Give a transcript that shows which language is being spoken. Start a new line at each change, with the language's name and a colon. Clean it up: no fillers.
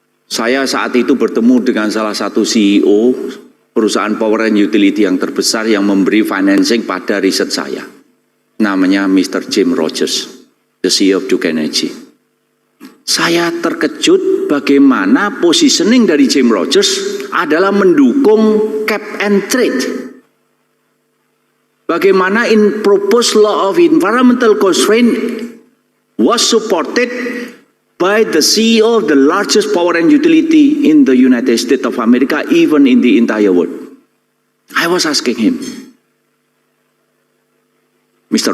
Indonesian: Saya saat itu bertemu dengan salah satu CEO perusahaan power and utility yang terbesar yang memberi financing pada riset saya. Namanya Mr.
English: Jim Rogers, the CEO of Duke Energy.
Indonesian: Saya terkejut bagaimana positioning dari Jim Rogers adalah mendukung cap and trade. Bagaimana
English: in proposed law of environmental constraint was supported by the CEO of the largest power and utility in the United States of America, even in the entire world. I was asking him, Mr.